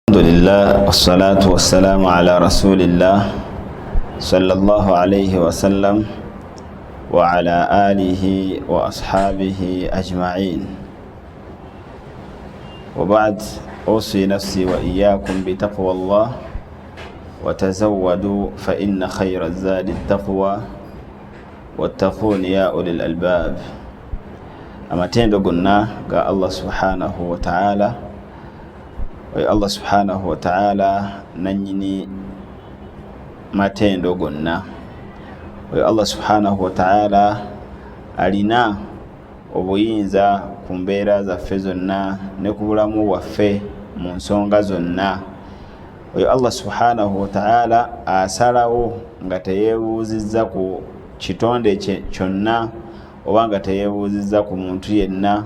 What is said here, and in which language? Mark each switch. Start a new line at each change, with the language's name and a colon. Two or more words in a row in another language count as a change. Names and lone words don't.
Arabic: لله والصلاة والسلام على رسول الله صلى الله عليه وسلم وعلى آله وأصحابه أجمعين. وبعد، أوصي نفسي وإياكم بتقوى الله وتزودوا فإن خير الزاد التقوى واتقون يا أولي الألباب.
Ganda: Amatendo gonna ga
Arabic: الله سبحانه وتعالى, الله سبحانه وتعالى
Ganda: nanyini matendo gonna.
Arabic: الله سبحانه وتعالى
Ganda: alina obuyinza ku mbeera zaffe zonna ne ku bulamu waffe mu nsonga zonna.
Arabic: الله سبحانه وتعالى
Ganda: asalawo nga teyeebuuzizza ku kitonde kyonna oba nga teyeebuuzizza ku muntu yenna.